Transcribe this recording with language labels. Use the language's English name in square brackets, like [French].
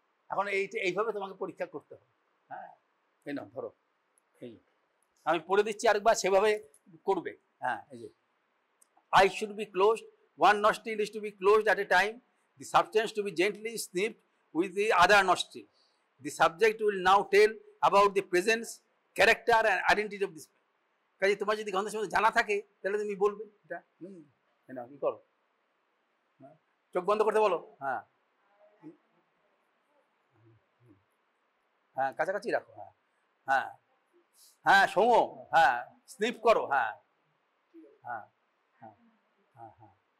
[Bangla] এখন এইভাবে তোমাকে পরীক্ষা করতে হবে, হ্যাঁ এই নাও ধরো, এই আমি পড়ে দিচ্ছি আরেকবার, সেভাবে করবে, হ্যাঁ এই যে [English] I should be closed, one nostril is to be closed at a time, the substance to be gently sniffed with the other nostril. The subject will now tell about the presence, character and identity of this man. [Bangla] কাজে তোমার যদি গন্ধ সম্বন্ধে জানা থাকে তাহলে তুমি বলবে এটা, না কি করো, চোখ বন্ধ করতে বলো, হ্যাঁ হ্যাঁ কাছাকাছি রাখো, হ্যাঁ হ্যাঁ হ্যাঁ শোনো, হ্যাঁ স্নিপ করো, হ্যাঁ হ্যাঁ হ্যাঁ হ্যাঁ হ্যাঁ